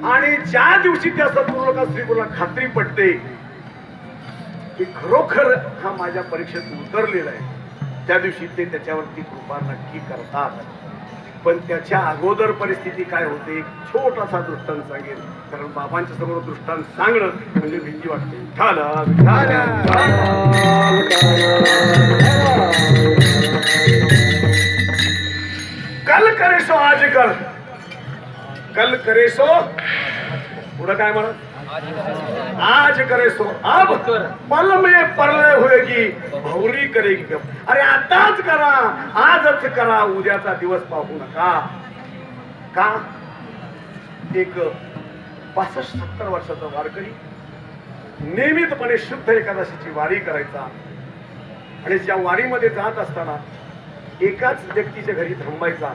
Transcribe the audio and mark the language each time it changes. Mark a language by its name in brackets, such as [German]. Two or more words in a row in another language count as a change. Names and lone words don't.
[Marathi] आणि ज्या दिवशी त्या सद्गुरू का श्री गुरुला खात्री पडते की खरोखर हा माझ्या परीक्षेत उतरलेला आहे, त्या दिवशी ते त्याच्यावरती कृपा नक्की करतात. पण त्याच्या अगोदर परिस्थिती काय होते, एक छोटासा दृष्टांत सांगेल, कारण बाबांच्या समोर दृष्टांत सांगणं म्हणजे भीती वाटते. [Hindi] कल करे सो आज कर, कल करे सो [Marathi] पुढं काय म्हणत, [Hindi] आज करे सो अब, पल में परलय होएगी, भौरी करेगी गप. [Marathi] अरे आताच करा, आजच करा, उद्याचा दिवस पाहू नका. का. एक 65-70 वर्षाचा वारकरी नियमितपणे शुद्ध एकादशीची वारी करायचा, आणि ज्या वारीमध्ये जात असताना एकाच व्यक्तीच्या घरी थांबायचा.